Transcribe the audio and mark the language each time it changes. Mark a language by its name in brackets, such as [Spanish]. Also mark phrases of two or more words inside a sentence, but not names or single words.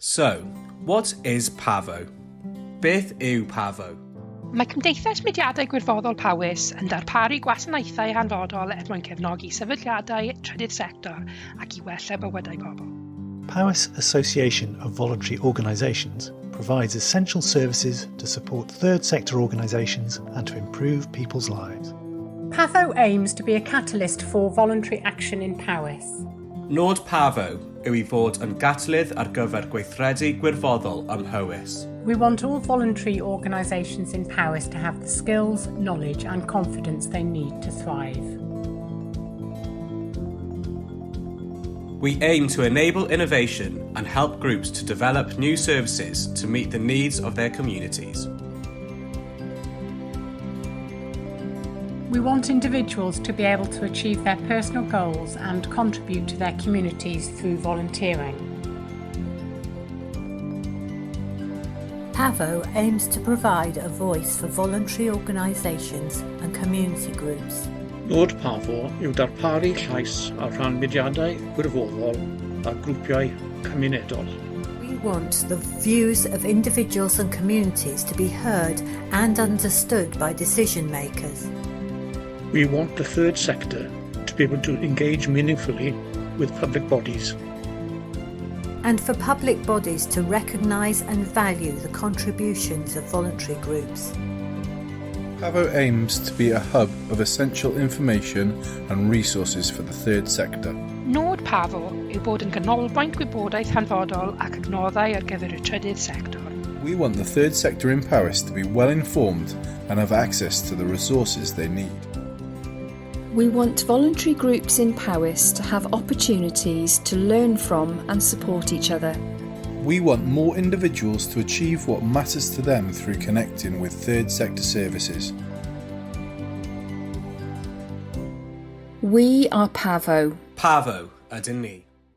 [English] So, what is PAVO? [Welsh] Beth yw PAVO? Mae Cymdeithas Mudiadau Gwirfoddol Powys yn darparu gwasanaethau hanfodol mwyn cefnogi sefydliadau trydydd sector ac I wella bywydau pobl. [English] Powys Association of Voluntary Organisations provides essential services to support third sector organisations and to improve people's lives. PAVO aims to be a catalyst for voluntary action in Powys. [Welsh] Nod PAVO yw I fod yn gatalydd ar gyfer gweithredu gwirfoddol ym Mhowys. [English] We want all voluntary organisations in Powys to have the skills, knowledge and confidence they need to thrive. We aim to enable innovation and help groups to develop new services to meet the needs of their communities. We want individuals to be able to achieve their personal goals and contribute to their communities through volunteering. PAVO aims to provide a voice for voluntary organisations and community groups. [Welsh] Nod PAVO yw darparu llais ar rhan mudiadau gwirfoddol a grwpiau cymunedol. [English] We want the views of individuals and communities to be heard and understood by decision makers. We want the third sector to be able to engage meaningfully with public bodies. And for public bodies to recognise and value the contributions of voluntary groups. PAVO aims to be a hub of essential information and resources for the third sector. [Welsh] Nod PAVO yw bod yn ganolbwynt gwybodaeth hanfodol ac adnoddau ar gyfer y trydydd sector. [English] We want the third sector in Powys to be well informed and have access to the resources they need. We want voluntary groups in Powys to have opportunities to learn from and support each other. We want more individuals to achieve what matters to them through connecting with third sector services. We are PAVO. [Welsh] PAVO ydyn ni.